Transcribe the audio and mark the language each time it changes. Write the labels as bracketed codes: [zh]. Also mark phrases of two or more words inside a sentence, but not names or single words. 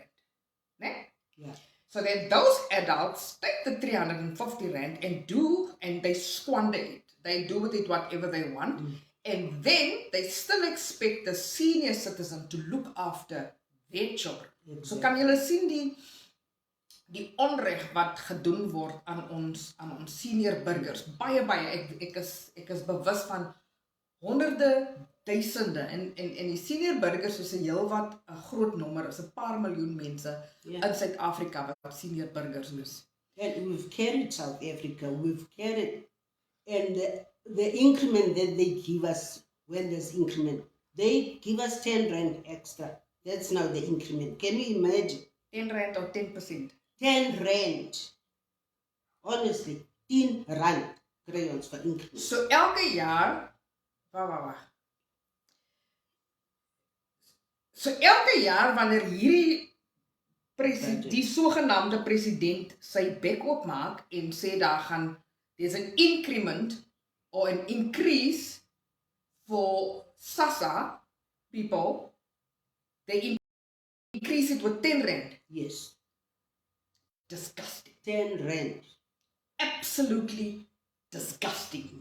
[af] Né? [en] Yeah. So then those adults take the 350 Rand and they squander it. They do with it whatever they want. And then they still expect the senior citizen to look after their children. Exactly. [af] So kan julle sien die onreg wat gedoen word aan ons senior burgers. Baie ek is bewus van honderde duisende en die senior burgers is 'n heelwat 'n groot nommer, is 'n paar miljoen mense in Suid-Afrika wat senior burgers is. [en] And we've carried South Africa, we've carried, and the increment that they give us, when there's increment, they give us 10 rand extra. That's now the increment. Can you imagine? 10 rand or 10%. 10 rand. [af] Honestly, 10 rand kry ons vir increment. So elke jaar, wag. So elke jaar wanneer hierdie die sogenaamde president sy bek oopmaak en sê [en] there's an increment or an increase for SASSA people, [af] they increase it with 10 rand. [en] Yes. Disgusting. 10 rand. Absolutely disgusting.